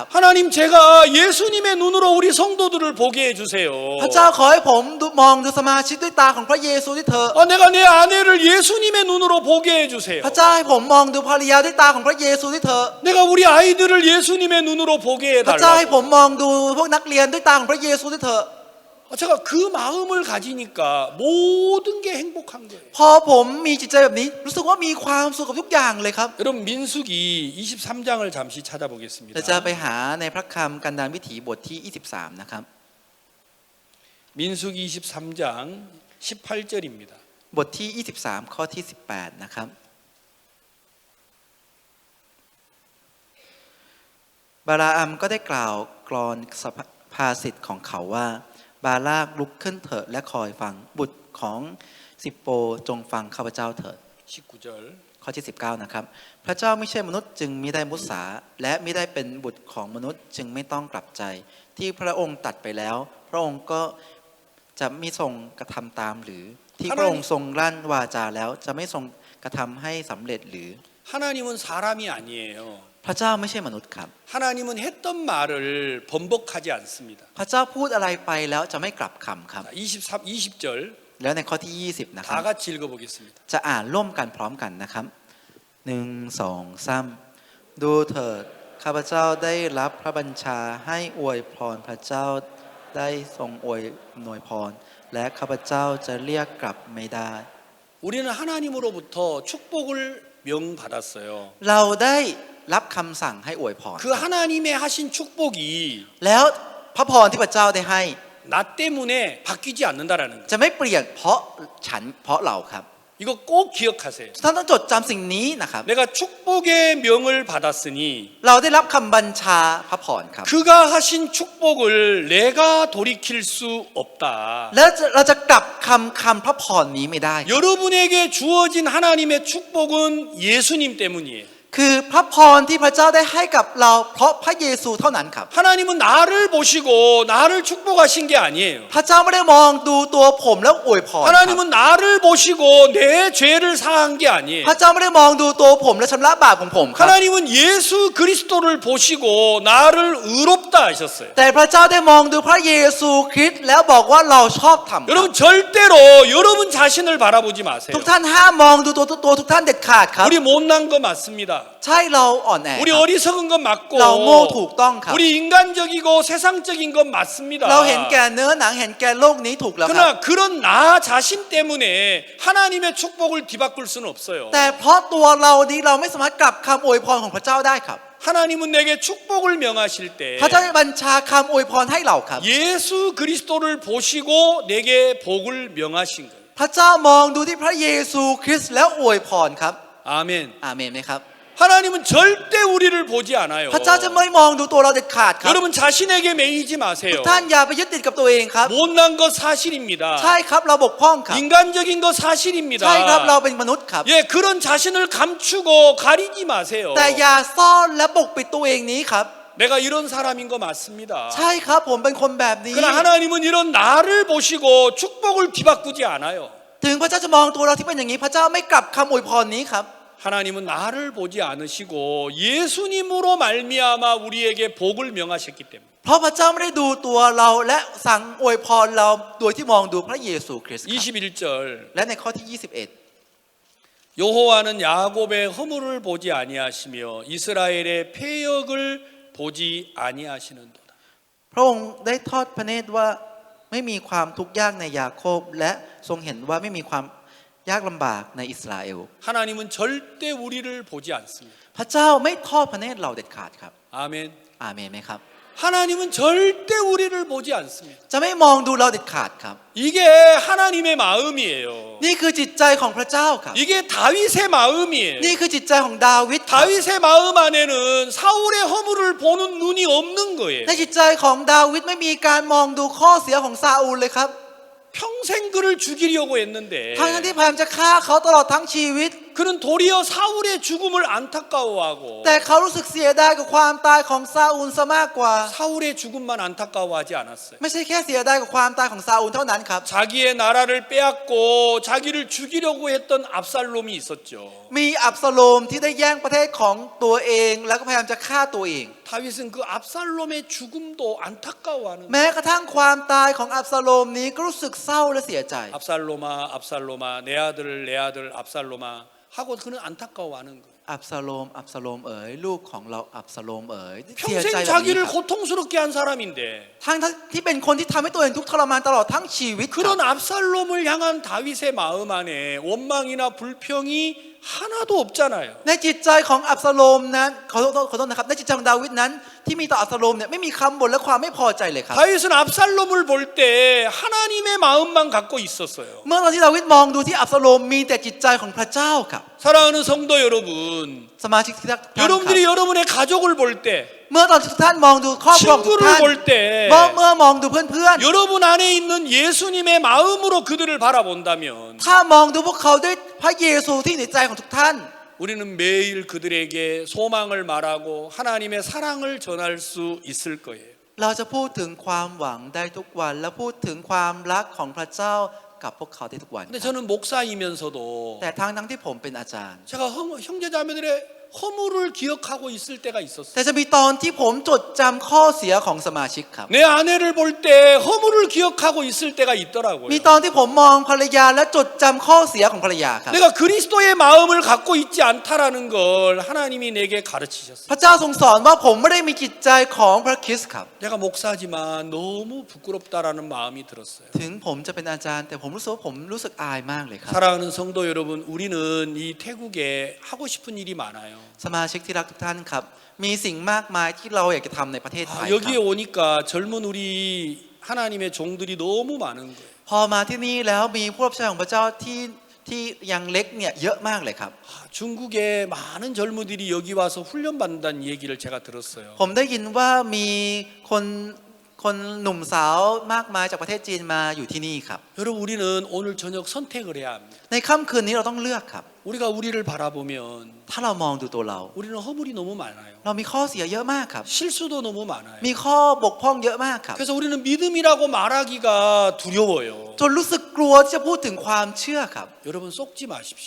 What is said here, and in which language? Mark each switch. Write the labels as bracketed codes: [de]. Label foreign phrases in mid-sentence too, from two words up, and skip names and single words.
[ko] 하나님 제가 예수님의 눈으로 우리 성도들을 보게 해주세요. [th] พระเจ้าขอให้ผมมองดูสมาชิกด้วยตาของพระเยซูที่เธอ [ko] 내가 내 아내를 예수님의 눈으로 보게 해주세요. [th] พระเจ้าให้ผมมองดูภรรยาด้วยตาของพระเยซูที่เธอ [ko] 내가 우리 아이들을 예수님의 눈으로 보게 [th] พระเจ้า [ko] 해달라고. [th] ให้ผมมองดูพวกนักเรียนด้วยตาของพระเยซูที่เธอ [ko] 제가 그 마음을 가지니까 모든 게 행복한 거예요. [th] พอผมมีจิตใจแบบนี้รู้สึกว่ามีความสุขกับทุกอย่างเลยครับ [ko] 여러분 민수기 23장을 잠시 [th] เราจะ [ko] 찾아보겠습니다. [th] ไปหาในพระคำกันดารวิถีบทที่23นะครับ [ko] 민수기 23장 18절입니다. [th] บทที่23ข้อที่18นะครับบาลาอัมก็ได้กล่าวกลอนภาษิตของเขาว่าบาลากลุกขึ้นเถิดและคอยฟังบุตรของสิปโปจงฟังข้าพเจ้าเถิด [ko] 19절 [th] ข้อที่19นะครับพระเจ้าไม่ใช่มนุษย์จึงมิได้มุสาและมิได้เป็นบุตรของมนุษย์จึงไม่ต้องกลับใจที่พระองค์ตัดไปแล้วพระองค์ก็จะไม่ทรงกระทำตามหรือที่พระองค์ทรงลั่นวาจาแล้วจะไม่ทรงกระทำให้สำเร็จหรือ [ko] 하나님은 사람이 아니에요. [th] พระเจ้าไม่ใช่มนุษย์ครับ [ko] 하나님은 했던 말을 번복하지 않습니다. [th] พระเจ้าพูดอะไรไปแล้วจะไม่กลับคำครับ [ko] 20절 [th] แล้วในข้อที่20นะค [ko] 다 [th] รับ [ko] 같이 읽어보겠습니다. [th] จะอ่านร่วมกันพร้อมกันนะครับ1 2 3ดูเถิดข้าพเจ้าได้รับพระบัญชาให้อวยพรพระเจ้าได้ทรงอวยอำนวยพรและข้าพเจ้าจะเรียกกลับไม่ได้ [ko] 우리는 하나님으로부터 축복을 명받았어요. [th] เราได้รับคำสั่งให้อวยพร [ko] 그 하나님의 하신 축복이 [th] แล้วพระพรที่พระเจ้าได้ให้ [ko] 나 때문에 바뀌지 않는다라는 거. [th] จะไม่เปลี่ยนเพราะฉันเพราะเราครับ [ko] 이거 꼭 기억하세요. [th] ท่านต้องจดจำสิ่งนี้นะครับ [ko] 내가 축복의 명을 받았으니 [th] เราได้รับคำบัญชาพระพรครับ [ko] 그가 하신 축복을 내가 돌이킬 수 없다. [th] แล้วเราจะกลับคำพระพรนี้ไม่ได้ [ko] 여러분에게 주어진 하나님의 축복은 예수님 때문이에요. [th] คือพระพรที่พระเจ้าได้ให้กับเราเพราะพระเยซูเท่านั้นครับ [ko] 하나님은 나를 보시고 나를 축복하신 게 아니에요. [th] พระเจ้าไม่ได้มองดูตัวผมแล้วอวยพรครับ [ko] 하나님은 나를 보시고 내 죄를 사한 게 아니에요. [th] พระเจ้าไม่ได้มองดูตัวผมและชำระบาปของผมครับ [ko] 하나님은 예수 그리스도를 보시고 나를 의롭다 하셨어요. [th] แต่พระเจ้าได้มองดูพระเยซูคริสต์แล้วบอกว่าเราชอบธรรมครับ [ko] 여러분 절대로 여러분 자신을 바라보지 마세요. [th] ทุกท่านห้ามมองดูตัวทุกท่านเด็ดขาดครับ [ko] 우리 못난 거 맞습니다. [th] ใช่เราอ่อนแอ [ko] 우리 [th] ครับ [ko] 어리석은 건 맞고 [th] เราโง่ถูกต้องครับ [ko] 우리 인간적이고 세상적인 건 맞습니다. [th] เราเห็นแก่เนื้อหนังเห็นแก่โลกนี้ถูกแล้วครับ [ko] 그러나 그런 나 자신 때문에 하나님의 축복을 뒤바꿀 수는 없어요. [th] แต่เพราะตัวเรานี้เราไม่สามารถกลับคำอวยพรของพระเจ้าได้ครับ [ko] 하나님은 내게 축복을 명하실 때 [th] พระเจ้าได้บัญชาคำอวยพรให้เราครับ [ko] 예수 그리스도를 보시고 내게 복을 명하신 거예요. [th] พระเจ้ามองดูที่พระเยซูคริสต์แล้วอวยพรครับ [ko] 아멘. [th] อาเมนไหมครับ [ko] 하나님은 절대 우리를 보지 않아요. [th] พระเจ้าจะไม่มองดูตัวเราเด็ดขาดครับ [ko] 여러분 자신에게 매이지 [th] ทุ [ko] 마세요. [th] กท่านอย่าไปยึดติดกับตัวเองครับ [ko] 못난 거 사실입니다. [th] ใช่ครับเราบกพร่องครับ [ko] 인간적인 거 [th] ใช่ครับ [ko] 사실입니다. [th] เราเป็นมนุษย์ครับ [ko] 예, 그런 자신을 감추고 가리지 마세요. [th] แต่อย่าซ่อนและปกปิดตัวเองนี้ครับ [ko] 내가 이런 사람인 거 맞습니다. [th] ใช่ครับผมเป็นคนแบบนี้ [ko] 그러나 하나님은 이런 나를 보시고 축복을 뒤바꾸지 않아요. [th] ถึงพระเจ้าจะมองตัวเราที่เป็นอย่างนี้พระเจ้าไม่กลับคำอวยพรนี้ครับ [ko] 하나님은 나를 보지 않으시고 예수님으로 말미암아 우리에게 복을 명하셨기 때문에 [th] เพราะพระเจ้าไม่ได้ดูตัวเราและสั่งอวยพรเราโดยที่มองดูพระเยซูคริสต์ครับ [ko] 21절 [th] และในข้อที่ 21 [ko] 여호와는 야곱의 허물을 보지 아니하시며 이스라엘의 패역을 보지 아니하시는도다. [th] พระองค์ได้ทอดพระเนตรว่าไม่มีความทุกข์ยากในยาโคบและทรงเห็นว่าไม่มีความยากลำบากในอิสราเอล [ko] 하나님은 절대 우리를 보지 않습니다. [th] พระเจ้าไม่ทอดพระเนตรเราเด็ดขาดครับ [ko] 아멘. [th] อาเมนไหมครับ [ko] 하나님은 절대 우리를 보지 않습니다. [th] จะไม่มองดูเราเด็ดขาดครับ [ko] 이게 하나님의 마음이에요. [th] นี่คือจิตใจของพระเจ้าครับ [ko] 이게 다윗의 마음이에요. [th] นี่คือจิตใจของดาวิดครับ [ko] 다윗의 마음 안에는 사울의 허물을 보는 눈이 없는 거예요. [th] ในจิตใจของดาวิดไม่มีการมองดูข้อเสียของซาอูลเลยครับ [ko] 평생 그를 죽이려고 했는데 [th] ทั้งที่พยายามจะฆ่าเขาตลอดทั้งชีวิต [ko] 그는 도리어 사울의 죽음을 안타까워하고 [th] แต่เขารู้สึกเสียดายกับความตายของซาอูลซะมากกว่า [ko] 사울의 죽음만 안타까워하지 않았어요. [th] ไม่ใช่แค่เสียดายกับความตายของซาอูลเท่านั้นครับ [ko] 자기의 나라를 빼앗고 자기를 죽이려고 했던 압살롬이 있었죠. [th] มีอับซาโลมที่ได้แย่งประเทศของตัวเองแล้วก็พยายามจะฆ่าตัวเอง [ko] 다윗은 그 압살롬의 죽음도 안타까워하는 [th] แม้กระทั่งความตายของอับซาโลมนี้ก็รู้สึกเศร้าและเสียใจ [ko] 압살롬아 압살롬아 내 아들 압살롬아 하고 그는 안타까워하는 거예요. [th] อับซาโลมอับซาโลมเอ๋ยลูกของเราอับซาโลมเอ๋ยเสียใจ [ko] 평생 [th] แบบนี้ [ko] 자기를 [th] ครับ [ko] 고통스럽게 한 사람인데 [th] ทั้งที่เป็นคนที่ทำให้ตัวเองทุกข์ทรมานตลอดทั้งชีวิตครับ [ko] 그런 압살롬을 향한 다윗의 마음 안에 원망이나 불평이 하나도 없잖아요. [th] ในจิตใจของอับซาโลมนั้นขอโทษนะครับในจิตใจของดาวิดนั้นที่มีต่ออับซาโลมเนี่ยไม่มีคำบ่นและความไม่พอใจเลยครับ [ko] 다윗은 압살롬을 볼 때 하나님의 마음만 갖고 있었어요. [th] เมื่อตอนที่ดาวิดมองดูที่อับซาโลมมีแต่จิตใจของพระเจ้าครับ [ko] 사랑하는 성도 여러분, [th] สมาชิกที่รักทุกท่านครับ [ko] 여러분들이 여러분의 가족을 볼 때, [th] เมื่อตอนที่ทุกท่านมองดูครอบครัวของทุกท่าน [ko] 친구를 볼 때, [th] เมื่อมองดูเพื่อน [ko] 여러분 안에 있는 예수님의 마음으로 그들을 바라본다면 [th] ๆถ้ามองดูพวกเขาด้วยพระเยซูที่ในใจของทุกท่าน [ko] 우리는 매일 그들에게 소망을 말하고 하나님의 사랑을 전할 수 있을 거예요. [th] เราจะพูดถึงความหวังได้ทุกวันและพูดถึงความรักของพระเจ้ากับพวกเขาได้ทุกวัน [ko] 근데 저는 목사이면서도 [th] แต่ทั้งที่ผมเป็นอาจารย์ [ko] 제가 형제자매들의 허물을 기억하고 있을 때가 있었어요. [th] แต่จะมีตอนที่ผมจดจำข้อเสียของสมาชิกครับ [ko] 내 아내를 볼 때 허물을 기억하고 있을 때가 있더라고요. [th] มีตอนที่ผมมองภรรยาและจดจำข้อเสียของภรรยาครับ [ko] 내가 그리스도의 마음을 갖고 있지 않다라는 걸 하나님이 내게 가르치셨어요. [th] พระเจ้าทรงสอนว่าผมไม่ได้มีจิตใจของพระคริสต์ครับ [ko] 내가 목사지만 너무 부끄럽다라는 마음이 들었어요. [th] ถึงผมจะเป็นอาจารย์แต่ผมรู้สึกว่าผมรู้สึกอายมากเลยครับ [ko] 사랑하는 성도 여러분, 우리는 이 태국에 하고 싶은 일이 많아요. [th] สมาชิกที่รักทุกท่านครับมีสิ่งมากมายที่เราอยากจะทำในประเทศไทย [ko] 여기에 [th] ครับ [ko] 오니까 젊은 우리 하나님의 종들이 너무 많은 거예요. [th] พอมาที่นี่แล้วมีผู้รับใช้ของพระเจ้าที่ยังเล็กเนี่ยเยอะมากเลยครับ [ko] 중국에 많은 젊은이들이 여기 와서 훈련받는다는 얘기를 제가 들었어요. [th] ผมได้ยินว่ามีคนหนุ่มสาวมากมายจากประเทศจีนมาอยู่ที่นี่ครับ [ko] 여러분, 우리는 오늘 저녁 선택을 해야 합니다. [th] ในค่ำคืนนี้เราต้องเลือกครับ [ko] 우리가 우리를 바라보면 [th] ถ้าเรามองดูตัวเรา [ko] 우리는 허물이 너무 많아요. [th] เรามีข้อเสียเยอะมากครับ [ko] 실수도 너무 많아요. [th] มีข้อบกพร่องเยอะมากครับ [ko] 그래서 우리는 믿음이라고 말하기가 두려워요. [th] จนรู้สึกกลัวที่จะพูดถึงความเชื่อครับ [ko] 여러분, 속지 마십시오.